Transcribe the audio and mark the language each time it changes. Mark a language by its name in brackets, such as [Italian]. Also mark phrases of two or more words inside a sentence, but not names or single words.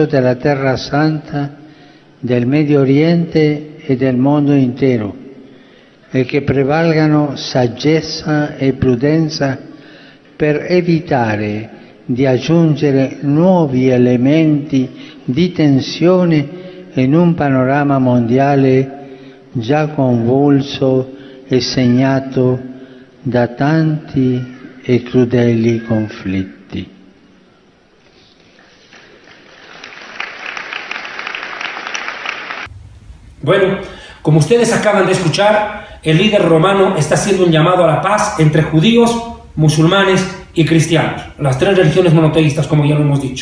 [Italian] della Terra Santa, del Medio Oriente e del mondo intero, e che prevalgano saggezza e prudenza per evitare di aggiungere nuovi elementi di tensione in un panorama mondiale già convulso e segnato da tanti e crudeli conflitti. [Spanish] Bueno, como ustedes acaban de escuchar, el líder romano está haciendo un llamado a la paz entre judíos, musulmanes y cristianos, las tres religiones monoteístas, como ya lo hemos dicho.